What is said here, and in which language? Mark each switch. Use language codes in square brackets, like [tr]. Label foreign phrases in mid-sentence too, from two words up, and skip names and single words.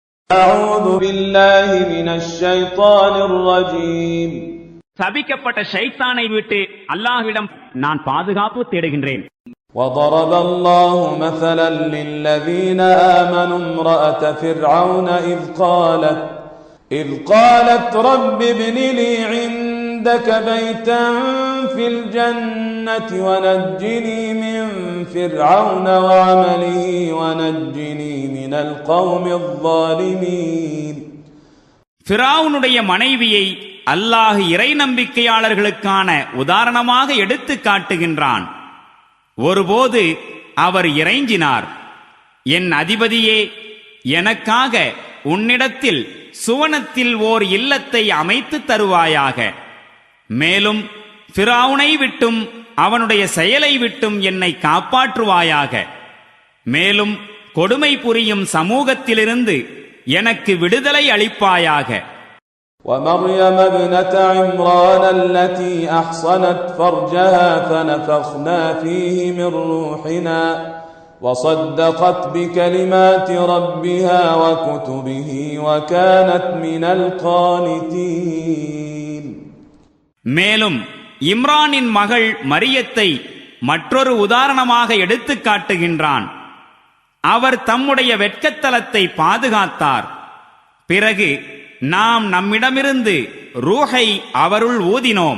[ar] أعوذ بالله من الشيطان الرجيم. [ta] சபிக்கப்பட்ட ஷைத்தானை விட்டு அல்லாஹ்விடம் நான் பாதுகாப்பு தேடுகின்றேன். [ar] وضرب الله مثلا للذين آمنوا امرأة فرعون إذ قالت رب ابن لي عندك بيتا في الجنة ونجني من فرعون وعمله ونجني من القوم الظالمين. [ta] ஃபிரௌனுடைய மனைவியை அல்லாஹ் இறை நம்பிக்கையாளர்களுக்கான உதாரணமாக எடுத்து காட்டுகின்றான். ஒருபோது அவர் இறைஞ்சினார், என் அதிபதியே, எனக்காக உன்னிடத்தில் சுவனத்தில் ஓர் இல்லத்தை அமைத்து தருவாயாக. மேலும் ஃபிரௌனை விட்டும் அவனுடைய செயலை விட்டும் என்னை காப்பாற்றுவாயாக. மேலும் கொடுமை புரியும் சமூகத்திலிருந்து எனக்கு விடுதலை அளிப்பாயாக. [ar] ومريم ابنة عمران التي أحصنت فرجها فنفخنا فيه من روحنا وصدقت بكلمات ربها وكتبه وكانت من القانتين. [ta] மேலும் இம்ரானின் மகள் மரியத்தை மற்றொரு உதாரணமாக எடுத்து காட்டுகின்றான். அவர் தம்முடைய வெட்கத்தலத்தை பாதுகாத்தார். பிறகு நாம் நம்மிடமிருந்து ரூஹை அவருள் ஊதினோம்.